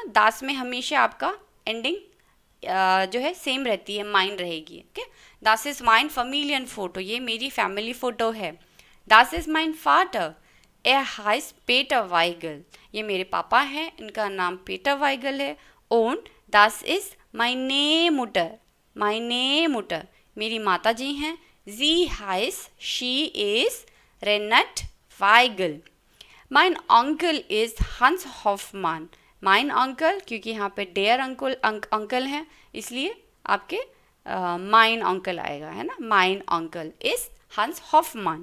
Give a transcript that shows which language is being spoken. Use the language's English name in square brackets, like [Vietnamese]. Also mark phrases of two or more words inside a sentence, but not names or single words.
[Hindi] दास में हमेशा आपका एंडिंग जो है सेम रहती है, माइन रहेगी। ओके, [German] das ist mein Familienfoto, [Hindi] ये मेरी फैमिली फ़ोटो है। [German] das ist mein Vater, er heißt Peter Weigel, [Hindi] ये मेरे पापा हैं, इनका नाम पीटर वाइगल है। [German] Und das ist meine Mutter, meine Mutter, [Hindi] मेरी माता जी हैं। [German] Sie heißt, [English] she is Renate Weigel. [German] Mein Onkel ist Hans Hoffmann, mein Onkel, [Hindi] क्योंकि यहाँ पे [German] der Onkel [Hindi] हैं इसलिए आपके [German] mein Onkel [Hindi] आएगा, है ना। [German] mein Onkel ist Hans Hoffmann.